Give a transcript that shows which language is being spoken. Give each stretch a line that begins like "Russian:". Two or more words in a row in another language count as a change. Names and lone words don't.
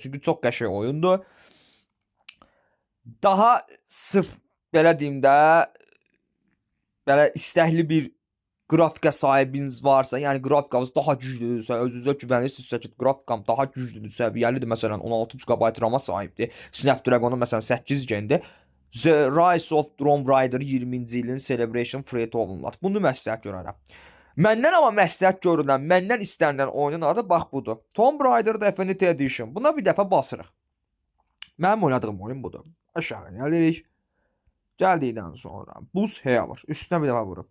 Azerbaijani: Çünki çox qəşəng oyundur. Daha sırf belə deyim də, belə istəkli bir qrafika sahibiniz varsa, yəni grafikanız daha güclüdürsə, özünüzə güvənirsinizsə ki, grafikam daha güclüdür, səviyyəlidir, məsələn 16 GB RAM-a sahibdir, Snapdragon-un məsələn 8 gen-dir. The Rise of Tomb Raider 20-ci ilin
English: Celebration Free
Azerbaijani: olunlar. Bunu məsləhət görərəm. Məndən amma məsləhət görülən, məndən istənilən oyunun adı bax budur. Tomb Raider Definitive Edition. Buna bir dəfə basırıq. Mənim oynadığım oyun budur. Aşağı gəlirik. Gəldikdən sonra buz alır. Üstünə bir dəfə vururuq.